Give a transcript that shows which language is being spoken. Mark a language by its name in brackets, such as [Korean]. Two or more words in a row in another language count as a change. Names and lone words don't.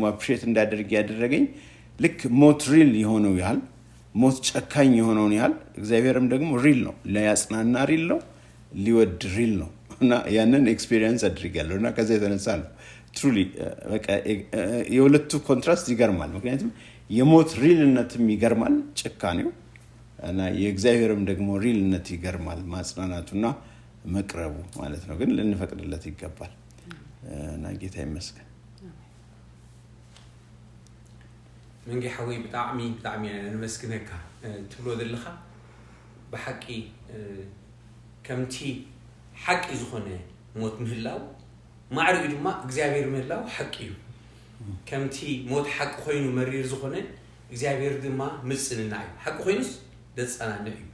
[Amharic] አፕሪሼት እንዳደርግ ያደረገኝ ልክ ሞት ሪል የሆነው ያህል፣ ሞት ጨካኝ የሆነውን ያህል እግዚአብሔርም ደግሞ ሪል ነው። ሊያጽናና ሪል ነው፣ ሊወድ ሪል ነው። እና ያንን ኤክስፒሪየንስ አድርጌያለሁ እና ከዛ የተነሳ ነው ትሩሊ በቃ የሁለቱ ኮንትራስት ይገርማል። ምክንያቱም የሞት ሪልነትም ይገርማል ጭካኔው፣ እና የእግዚአብሔርም ደግሞ ሪልነት ይገርማል ማጽናናቱና መቅረቡ ማለት ነው። ግን ልንፈቅድለት ይገባል እና ጌታ ይመስገን። [Tigrinya] መንጌ ሓዊ ብጣዕሚ ንመስግነካ ትብሎ ዘለኻ ብሓቂ ከምቲ ሓቂ ዝኾነ ሞት ምህላው ማዕርግ ድማ እግዚአብሔር ምህላው ሓቂ እዩ። ከምቲ ሞት ሓቂ ኮይኑ መሪር ዝኾነ እግዚአብሔር ድማ ምጽንና እዩ። ሓቂ ኮይኑስ ደጸናንዕ እዩ።